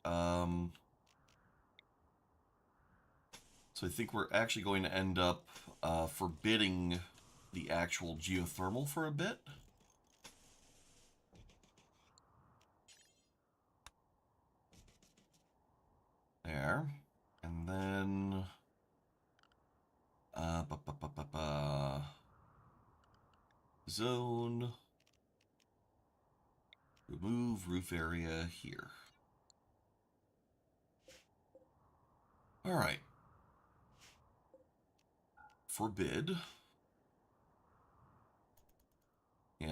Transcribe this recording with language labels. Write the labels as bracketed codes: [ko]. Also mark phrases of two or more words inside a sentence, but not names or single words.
[en] So I think we're actually going to end up forbidding the actual geothermal for a bit. There. And then... Uh, ba, ba, ba, ba, ba. Zone. Remove roof area here. All right. Forbid. Yeah.